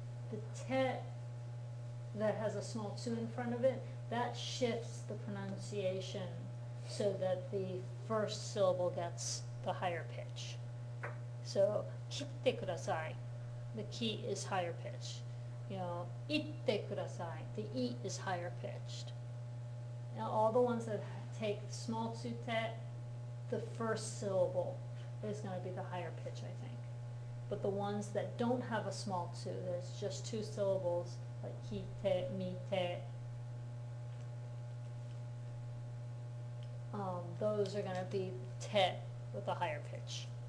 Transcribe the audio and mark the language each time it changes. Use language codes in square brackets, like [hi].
[en] The te that has a small tsu in front of it, that shifts the pronunciation so that the first syllable gets the higher pitch. [ja] So, 来てください. [en] The ki is higher pitched. You know, [ja] 行ってください. [en] The e is higher pitched. Now, all the ones that take small tsute, the first syllable is going to be the higher pitch, I think. But the ones that don't have a small tsu, there's just two syllables, like hite, mite, those are going to be te with a higher pitch.